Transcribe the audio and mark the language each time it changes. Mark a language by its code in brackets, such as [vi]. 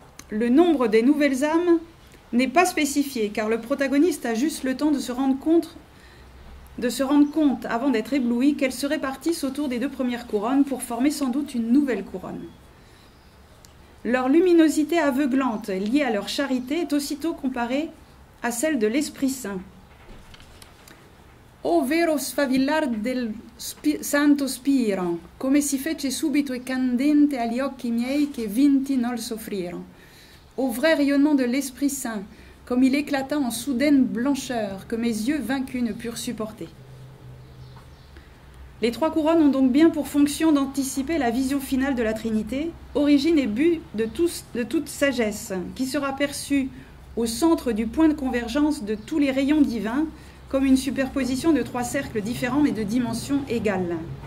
[fr] Le nombre des nouvelles âmes n'est pas spécifié, car le protagoniste a juste le temps de se rendre compte avant d'être ébloui qu'elles se répartissent autour des 2 premières couronnes pour former sans doute une nouvelle couronne. Leur luminosité aveuglante, liée à leur charité, est aussitôt comparée à celle de l'Esprit Saint. [it] O vero sfavillar del Santo Spiro, come si fece subito e candente agli occhi miei che vinti nol soffrirono. [fr] Au vrai rayonnement de l'Esprit Saint, comme il éclata en soudaine blancheur que mes yeux vaincus ne purent supporter. Les 3 couronnes ont donc bien pour fonction d'anticiper la vision finale de la Trinité, origine et but de toute sagesse, qui sera perçue au centre du point de convergence de tous les rayons divins, comme une superposition de 3 cercles différents mais de dimensions égales.